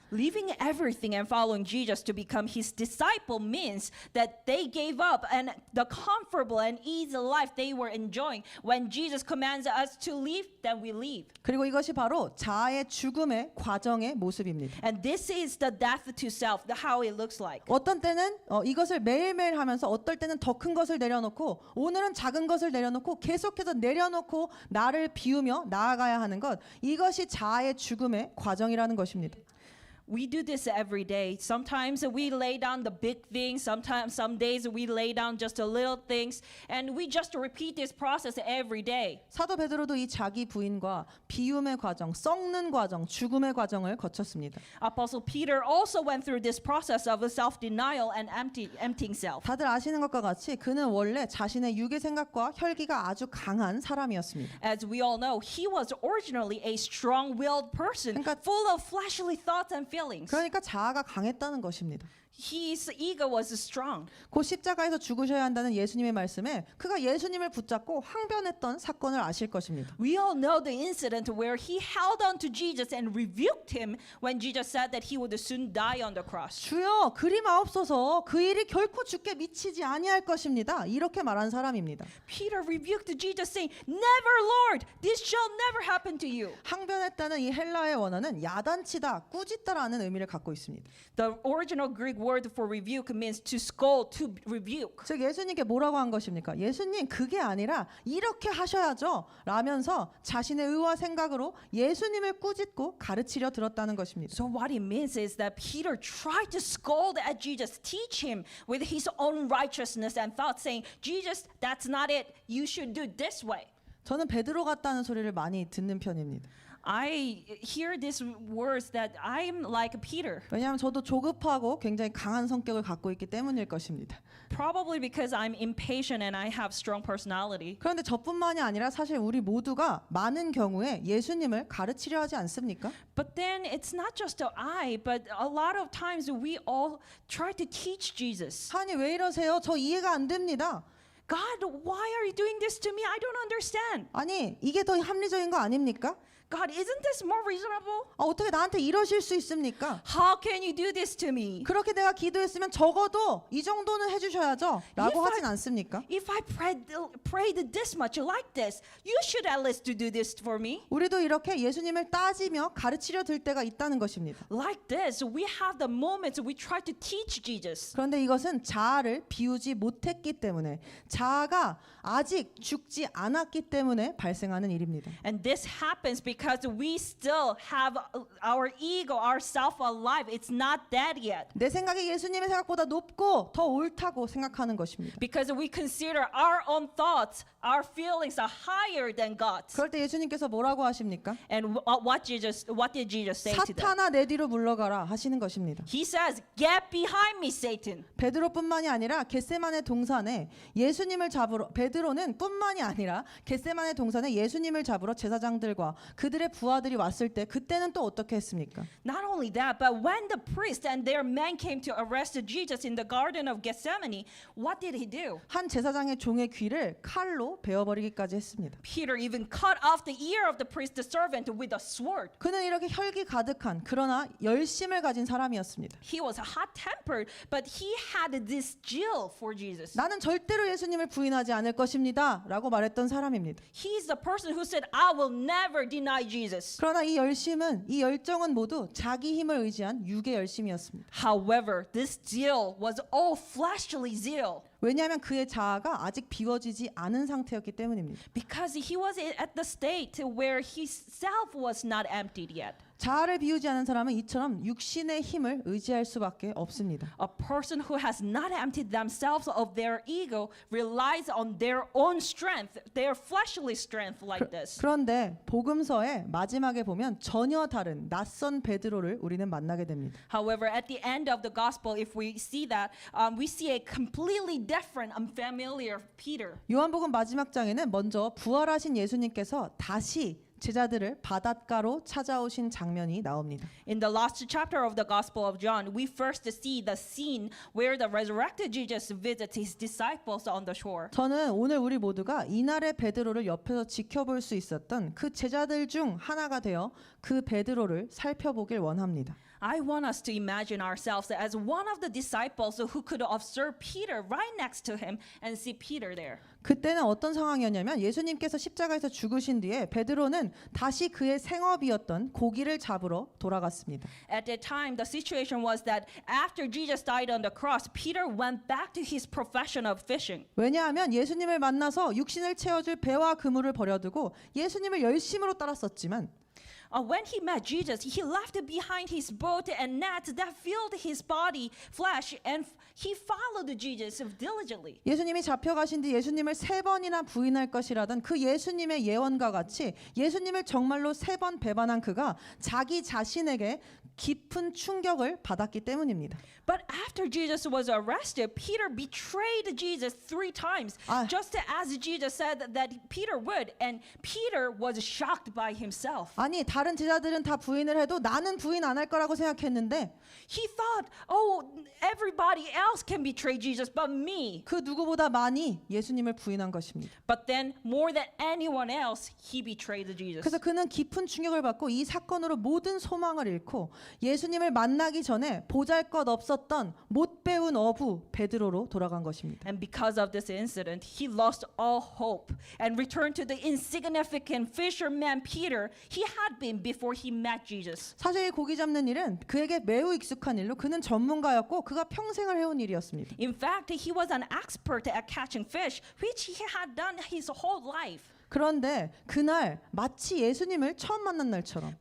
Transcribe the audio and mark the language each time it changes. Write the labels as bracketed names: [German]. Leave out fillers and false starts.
[English] Leaving everything and following Jesus to become his disciple means that they gave up and the comfortable and easy life they were enjoying. When Jesus commands us to leave, then we leave. [Korean] 그리고 이것이 바로 자아의 죽음의 과정의 모습입니다. [English] And this is the death to self, how it looks like. [Korean] 어떤 때는 이것을 매일매일 하면서 어떨 때는 더 큰 것을 내려놓고 오늘은 작은 것을 내려놓고 계속해서 내려놓고 나를 비우며 나아가야 하는 것, 이것이 자아의 죽음의 과정이라는 것입니다. [English] We do this every day. Sometimes we lay down the big things. Sometimes, some days we lay down just the little things, and we just repeat this process every day. [Korean] 사도 베드로도 이 자기 부인과 비움의 과정, 썩는 과정, 죽음의 과정을 거쳤습니다. [English] Apostle Peter also went through this process of self-denial and emptying self. [Korean] 다들 아시는 것과 같이 그는 원래 자신의 육의 생각과 혈기가 아주 강한 사람이었습니다. [English] As we all know, he was originally a strong-willed person, [Korean] 그러니까- [English] full of fleshly thoughts and feelings. [Korean] 그러니까 자아가 강했다는 것입니다. [English] His ego was strong. [Korean] 곧 십자가에서 죽으셔야 한다는 예수님의 말씀에 그가 예수님을 붙잡고 항변했던 사건을 아실 것입니다. [English] We all know the incident where he held on to Jesus and rebuked him when Jesus said that he would soon die on the cross. [Korean] 주여 그리 마옵소서 그 일이 결코 주께 미치지 아니할 것입니다. 이렇게 말한 사람입니다. [English] Peter rebuked Jesus saying, "Never, Lord, this shall never happen to you." [Korean] 항변했다는 이 헬라의 원어는 야단치다, 꾸짖다라는 의미를 갖고 있습니다. [English] The original Greek word for rebuke means to scold, to rebuke. [Korean] 즉 예수님께 뭐라고 한 것입니까? 예수님 그게 아니라 이렇게 하셔야죠 라면서 자신의 의와 생각으로 예수님을 꾸짖고 가르치려 들었다는 것입니다. [English] So what it means is that Peter tried to scold at Jesus, teach him with his own righteousness and thoughts, saying, "Jesus, that's not it. You should do this way." [Korean] 저는 베드로 같다는 소리를 많이 듣는 편입니다. [English] I hear these words that I'm like Peter, [Korean] 왜냐하면 저도 조급하고 굉장히 강한 성격을 갖고 있기 때문일 것입니다. [English] probably because I'm impatient and I have strong personality. [Korean] 그런데 저뿐만이 아니라 사실 우리 모두가 많은 경우에 예수님을 가르치려 하지 않습니까? [English] But then it's not just I, but a lot of times we all try to teach Jesus. [Korean] 하나님 왜 이러세요? 저 이해가 안 됩니다. [English] God, why are you doing this to me? I don't understand. [Korean] 아니 이게 더 합리적인 거 아닙니까? [English] God, isn't this more reasonable? [Korean] 어떻게 나한테 이러실 수 있습니까? [English] How can you do this to me? [Korean] 그렇게 내가 기도했으면 적어도 이 정도는 해주셔야죠 라고 하진 않습니까? [English] If I prayed this much like this, you should at least do this for me. [Korean] 우리도 이렇게 예수님을 따지며 가르치려 들 때가 있다는 것입니다. [English] Like this, we have the moments we try to teach Jesus. [Korean] 그런데 이것은 자아를 비우지 못했기 때문에 자아가 아직 죽지 않았기 때문에 발생하는 일입니다. [English] And this happens because because we still have our ego, our self alive. It's not dead yet. [Korean] 내 생각이 예수님의 생각보다 높고 더 옳다고 생각하는 것입니다. [English] Because we consider our own thoughts, our feelings are higher than God's. [Korean] 그럴 때 예수님께서 뭐라고 하십니까? [English] And what did Jesus say to them? [Korean] 사탄아 내 뒤로 물러가라 하시는 것입니다. [English] He says, "Get behind me, Satan." [Korean] 베드로뿐만이 아니라 겟세마네 동산에 예수님을 잡으러 베드로는 뿐만이 아니라 겟세마네 동산에 예수님을 잡으러 제사장들과 그들의 부하들이 왔을 때 그때는 또 어떻게 했습니까? [English] Not only that, but when the priest and their men came to arrest Jesus in the Garden of Gethsemane, what did he do? [Korean] 한 제사장의 종의 귀를 칼로 베어버리기까지 했습니다. [English] Peter even cut off the ear of the priest, the servant, with a sword. [Korean] 그는 이렇게 혈기 가득한 그러나 열심을 가진 사람이었습니다. [English] He was hot-tempered, but he had this zeal for Jesus. [Korean] 나는 절대로 예수님을 부인하지 않을 것입니다 라고 말했던 사람입니다. [English] He's the person who said, "I will never deny Jesus." [Korean] 그러나 이 열심은 이 열정은 모두 자기 힘을 의지한 육의 열심이었습니다. [English] However, this zeal was all fleshly zeal. [Korean] 왜냐하면 그의 자아가 아직 비워지지 않은 상태였기 때문입니다. [English] Because he was at the state where his self was not emptied yet. [Korean] 자아를 비우지 않은 사람은 이처럼 육신의 힘을 의지할 수밖에 없습니다. [English] A person who has not emptied themselves of their ego relies on their own strength, their fleshly strength like this. [Korean] 그런데 복음서의 마지막에 보면 전혀 다른 낯선 베드로를 우리는 만나게 됩니다. [English] However, at the end of the gospel, if we see that, we see a completely different, unfamiliar Peter. [Korean] 요한복음 마지막 장에는 먼저 부활하신 예수님께서 다시 제자들을 바닷가로 찾아오신 장면이 나옵니다. [English] In the last chapter of the Gospel of John, we first see the scene where the resurrected Jesus visits his disciples on the shore. [Korean] 저는 오늘 우리 모두가 이날의 베드로를 옆에서 지켜볼 수 있었던 그 제자들 중 하나가 되어 그 베드로를 살펴보길 원합니다. [English] I want us to imagine ourselves as one of the disciples who could observe Peter right next to him and see Peter there. [Korean] 그때는 어떤 상황이었냐면 예수님께서 십자가에서 죽으신 뒤에 베드로는 다시 그의 생업이었던 고기를 잡으러 돌아갔습니다. [English] At that time, the situation was that after Jesus died on the cross, Peter went back to his profession of fishing. [Korean] 왜냐하면 예수님을 만나서 육신을 채워줄 배와 그물을 버려두고 예수님을 열심으로 따랐었지만 [English] When he met Jesus, he left behind his boat and nets that filled his body, flesh, and he followed Jesus diligently. [Korean] 예수님이 잡혀가신 뒤 예수님을 3번이나 부인할 것이라던 그 예수님의 예언과 같이 예수님을 정말로 3번 배반한 그가 자기 자신에게 깊은 충격을 받았기 때문입니다. [English] But after Jesus was arrested, Peter betrayed Jesus 3 times, just as Jesus said that Peter would, and Peter was shocked by himself. [Korean] 아니 다른 제자들은 다 부인을 해도 나는 부인 안 할 거라고 생각했는데 [English] He thought, oh, everybody else can betray Jesus but me. [Korean] 그 누구보다 많이 예수님을 부인한 것입니다. [English] But then, more than anyone else, he betrayed Jesus. [Korean] 그래서 그는 깊은 충격을 받고 이 사건으로 모든 소망을 잃고 예수님을 만나기 전에 보잘것없었던 못 배운 어부 베드로로 돌아간 것입니다. [English] And because of this incident, he lost all hope and returned to the insignificant fisherman Peter he had been before he met Jesus. [Korean] 사실 이 고기 잡는 일은 그에게 매우 익숙한 일로 그는 전문가였고 그가 평생을 해온 일이었습니다. [English] In fact, he was an expert at catching fish, which he had done his whole life. [Korean] 그런데 그날 마치 예수님을 처음 만난 날처럼